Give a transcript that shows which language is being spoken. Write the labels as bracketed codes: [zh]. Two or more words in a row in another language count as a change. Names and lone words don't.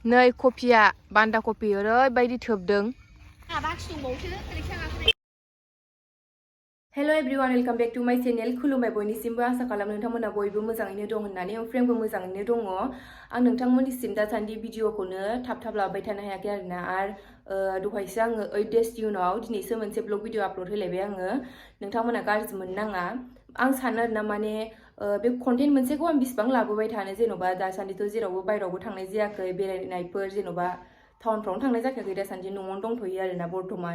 [brx] नै कफिया बान्दा कफि ओरैबायदि थोबदों। [en] hello everyone welcome back to my channel. [brx] खुलुमबाय बयनिसिमबो आसा खालाम नोंथांमोना बयबो मोजाङैनो दं होननानै ओमफ्राय आंबो मोजाङैनो दङ। आं नोंथांमोननिसिम दासान्दि भिडिअखौनो थाब लाबाय थानो हायाखै आरोना दहायसो आङो 8 डेजनि उनाव दिनैसो मोनसे [en] blog video upload [brx] होलायबाय आङो। नोंथांमोना गाज्रि मोननाङा। आं सानो आरोना माने बे कन्टेन्ट मोनसेखौ आं बिसिबां लाबोबाय थानो, जेन'बा दासान्दिथ' जेरावबो बायरावबो थांनाय जायाखै, बेरायनायफोर जेन'बा टाउनफ्रावनो थांनाय जाखायाखै दासान्दि, न'आवनो दंथ'यो आरोना बर्थमान।